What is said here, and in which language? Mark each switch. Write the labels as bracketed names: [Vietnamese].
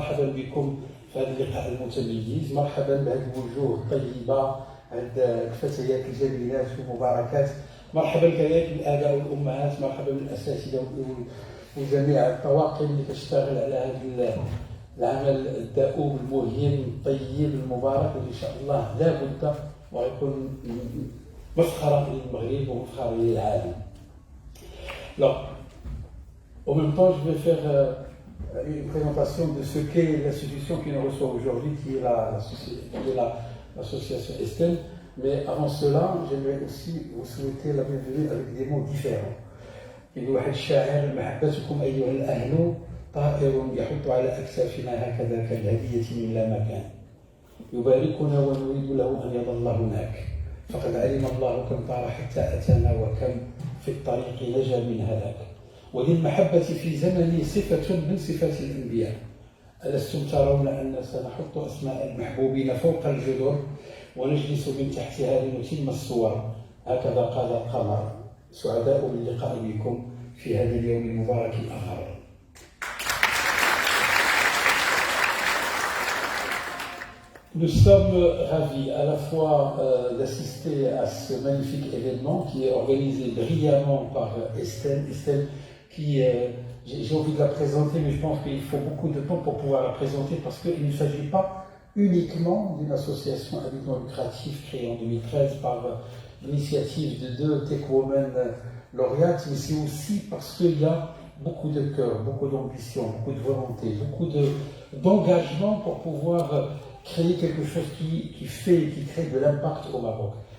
[Arabic] مرحبا بكم في هذا اللقاء المتميز، مرحبا بهذه الوجوه الطيبه عند الفتيات الجميلات والمباركات، مرحبا كذلك بالاباء والامهات، مرحبا بالاساتذه وجميع الطواقم اللي كتشتغل على هذا العمل الدؤوب المهم الطيب المبارك اللي ان شاء الله لا بد ويكون مفخرا للمغرب ومفخرا للعالم. [French] En même temps, je vais faire une présentation de ce qu'est l'institution qui nous reçoit aujourd'hui, qui est l'association Estelle. Mais avant cela, j'aimerais aussi vous souhaiter la bienvenue avec des mots différents. Il y a un [Arabic] شاعر محبتكم أيها الأهل طائر يحط على أكتافنا هكذا كالهدية من لا مكان يباركنا ونريد له أن يظل هناك فقد علم الله كم طار حتى أتانا وكم في الطريق نجا من هلاك وللمحبة في زمني صفة من صفات الأنبياء ألستم ترون أن سنحط أسماء المحبوبين فوق الجدر ونجلس من تحتها لنتم الصور هكذا قال القمر سعداء باللقاء بكم في هذا اليوم المبارك الآخر. [French] Nous sommes ravis à la fois d'assister à ce magnifique événement qui est organisé brillamment par Estelle. Estelle qui, j'ai envie de la présenter, mais je pense qu'il faut beaucoup de temps pour pouvoir la présenter parce qu'il ne s'agit pas uniquement d'une association à but non lucratif créée en 2013 par l'initiative de 2 Tech Women lauréates, mais c'est aussi parce qu'il y a beaucoup de cœur, beaucoup d'ambition, beaucoup de volonté, beaucoup d'engagement pour pouvoir créer quelque chose qui crée de l'impact au Maroc.